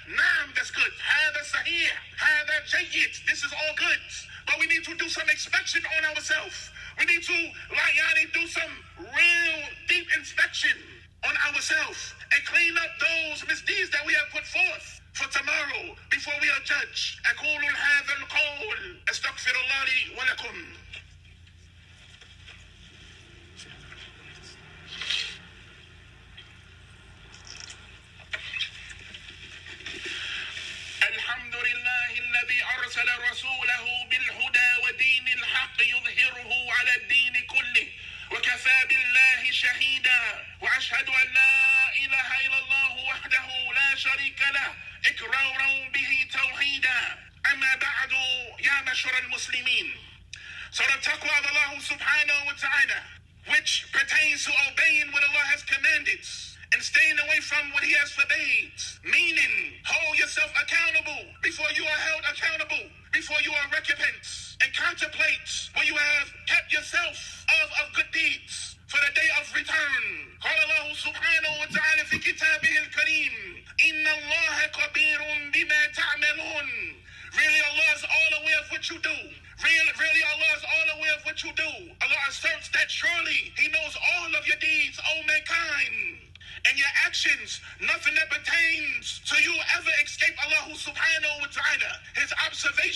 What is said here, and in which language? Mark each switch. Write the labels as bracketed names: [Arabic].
[Arabic] Naam, [English] that's good. [Arabic] Hada sahih. Hada jayyid. [English] This is all good. But we need to do some inspection on ourselves. We need to, do some real deep inspection on ourselves and clean up those misdeeds that we have put forth for tomorrow before we are judged. [Arabic] أقول هذا القول أستغفر الله لي ولكم. الحمد لله الذي أرسل رسوله بالهدى ودين الحق يظهره على الدين كله وكفى بالله شهيدا وأشهد أن لا إله إلا الله وحده لا شريك له إقرارا به توحيدا. أما بعد يا معشر المسلمين. [English] So the taqwa of Allah subhanahu wa ta'ala, which pertains to obeying what Allah has commanded and staying away from what he has forbade, meaning hold yourself accountable before you are held accountable, before you are recompensed, and contemplate what you have kept yourself of good deeds for the day of return. [Arabic] قال الله سبحانه وتعالى في كتابه الكريم إن الله خبير بما تعملون. [English] Really, Allah is all aware of what you do. Really, Allah is all aware of what you do. Allah asserts that surely he knows all of your deeds, O mankind. And your actions, nothing that pertains to you ever escape Allah subhanahu wa ta'ala, his observation.